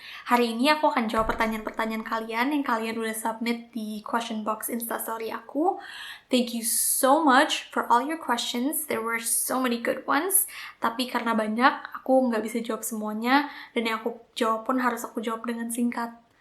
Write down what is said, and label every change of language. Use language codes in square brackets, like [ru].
[id] Hari ini aku akan jawab pertanyaan-pertanyaan kalian yang kalian udah submit di question box instastory aku. [en] Thank you so much for all your questions. There were so many good ones. [id] Tapi karena banyak, aku nggak bisa jawab semuanya. Dan yang aku jawab pun harus aku jawab dengan singkat.